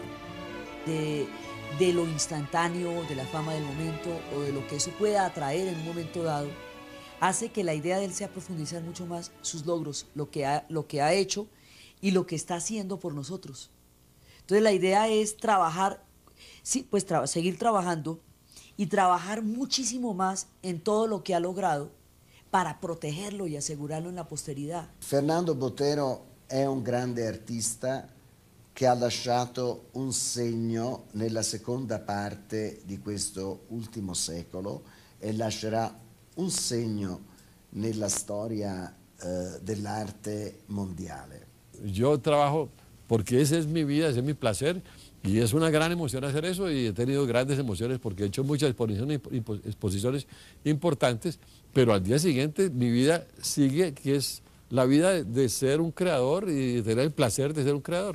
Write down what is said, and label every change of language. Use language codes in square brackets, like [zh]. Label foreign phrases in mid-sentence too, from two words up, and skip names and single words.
[es] De lo instantáneo, de la fama del momento o de lo que eso pueda atraer en un momento dado, hace que la idea de él sea profundizar mucho más sus logros, lo que ha hecho y lo que está haciendo por nosotros. Entonces la idea es trabajar, sí, pues seguir trabajando y trabajar muchísimo más en todo lo que ha logrado para protegerlo y asegurarlo en la posteridad. [it] Fernando Botero è un grande artista che ha lasciato un segno nella seconda parte di questo ultimo secolo e lascerà un segno nella storia dell'arte mondiale. [es] Yo trabajo porque esa es mi vida, ese es mi placer y es una gran emoción hacer eso y he tenido grandes emociones porque he hecho muchas exposiciones importantes, pero al día siguiente mi vida sigue, que es la vida de ser un creador y de tener el placer de ser un creador.